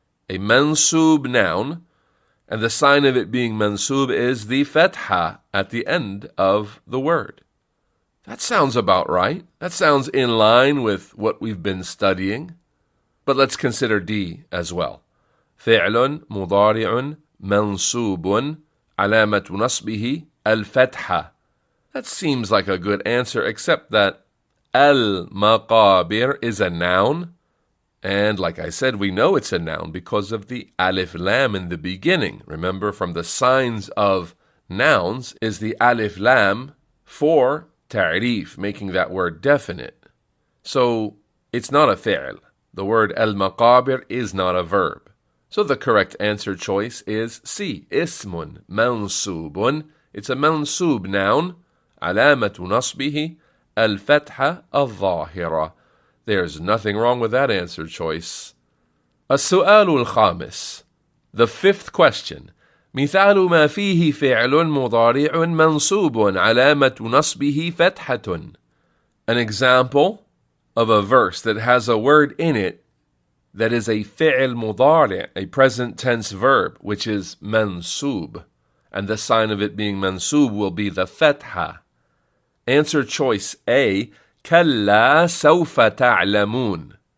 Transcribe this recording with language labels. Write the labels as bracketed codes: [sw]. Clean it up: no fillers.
[en] A mansub noun, and the sign of it being mansub is the fatha at the end of the word. That sounds about right. That sounds in line with what we've been studying. But let's consider D as well. [ar] فعل مضارع منصوب علامة نصبه الفتحة. [en] That seems like a good answer, except that al-maqabir is a noun. And like I said, we know it's a noun because of the alif lam in the beginning. Remember, from the signs of nouns is the alif lam for ta'rif, making that word definite. So it's not a fi'l. The word al-maqabir is not a verb. So the correct answer choice is C. [ar] Ismun mansubun. [en] It's a mansub noun. [ar] Alamatu nasbihi al-fatha al-zahira. [en] There's nothing wrong with that answer choice. [ar] السؤال الخامس. [en] The fifth question. [ar] مثال ما فيه فعل مضارع منصوب علامة نصبه فتحة. [en] An example of a verse that has a word in it that is a fi'l mudari', a present tense verb, which is mansub, and the sign of it being mansub will be the fatha. Answer choice A. [ar] كلا سوف تعلمون.